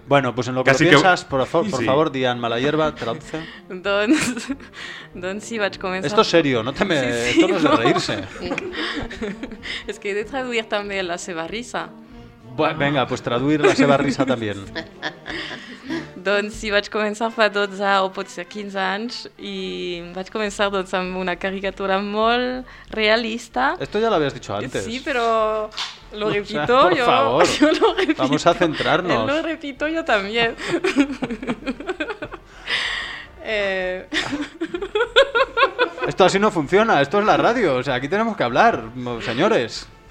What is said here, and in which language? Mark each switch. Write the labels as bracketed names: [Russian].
[Spanish] Bueno, pues en lo que lo piensas, que... por favor, sí. Diane Malayerba, traduce. [Catalan] Don, sí, vaig començar... [Spanish] Esto es serio, no te me... Sí, sí, no. De reírse. Es que [Catalan] he de traduir también la seva risa. [Spanish] Bueno, venga, pues [Catalan] traduir la seva risa [Spanish] también. [Catalan] Doncs sí, vaig començar fa 12 o potser 15 anys i vaig començar doncs, amb una caricatura molt realista. [Spanish] Esto ya lo habías dicho antes. Sí, pero lo repito, o sea, yo. Por favor, yo lo repito. Vamos a centrarnos. Lo repito yo también. Esto así no funciona, esto es la radio, o sea, aquí tenemos que hablar, señores.